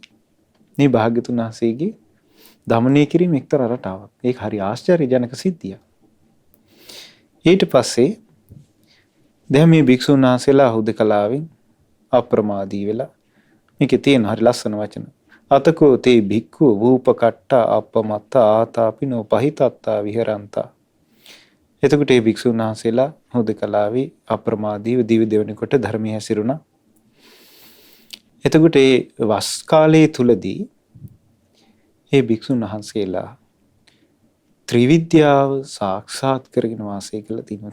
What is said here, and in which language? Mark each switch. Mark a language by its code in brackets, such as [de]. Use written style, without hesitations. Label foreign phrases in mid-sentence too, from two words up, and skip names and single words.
[si] මේ භාග්‍යතුන් වහන්සේගේ දමනය කිරීම එක්තරා රටාවක්. ඒක හරි ආශ්චර්යජනක සිද්ධියක්. ඊට පස්සේ දැන් මේ භික්ෂුන් වහන්සේලා හුදකලාවෙන් අප්‍රමාදී වෙලා මේකේ තියෙන හරි ලස්සන වචන. [pi] අතකෝ තේ භික්ඛු වූපකට්ඨ අපමත්ත ආතාපිනෝ පහිතත්තා විහරන්තා. [si] එතකොට මේ භික්ෂුන් වහන්සේලා හුදකලාවේ අප්‍රමාදීව දිවි දෙවන කොට ධර්මයේ හැසිරුණා. එතකොට ඒ වස් කාලයේ තුලදී මේ භික්ෂුන් වහන්සේලා ත්‍රිවිද්‍යාව සාක්ෂාත් කරගෙන වාසය කළා තියෙනවා.